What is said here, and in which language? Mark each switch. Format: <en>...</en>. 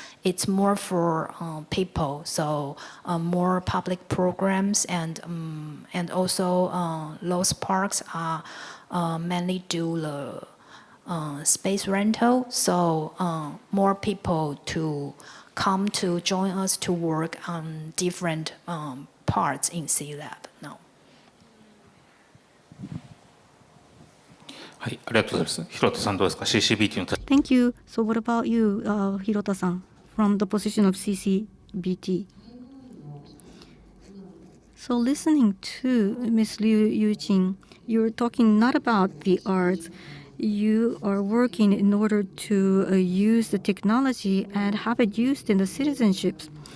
<en>It's more for people. So more public programs and also those parks are. Mainly do the space rental, so more people to come to join us to work on different parts in C-Lab now.</en> <ja>はい、ありがとうございます。広田さんどうですか CCBT の。</ja> <en>Thank you. So what about you, Hirota-san, from the position of CCBT? So listening to Ms. Yu-Ching, you're talking not about the arts. You are working in order to use the technology and have it used in the citizenships.</en>